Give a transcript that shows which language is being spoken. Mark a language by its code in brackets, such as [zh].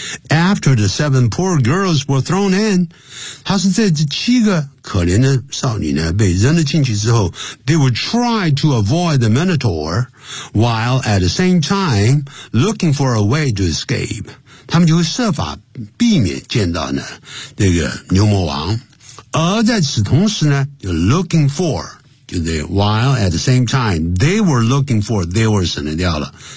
[en] After the seven poor girls were thrown in, [zh] 他是在这七个可怜的少女呢被扔了进去之后 [en] ,they would try to avoid the Minotaur while at the same time looking for a way to escape. [zh] 他们就会设法避免见到呢这个牛魔王。而在此同时呢就 [en] looking for, [zh] 就是 [en] while at the same time, they were looking for, they were [zh] 省略掉了。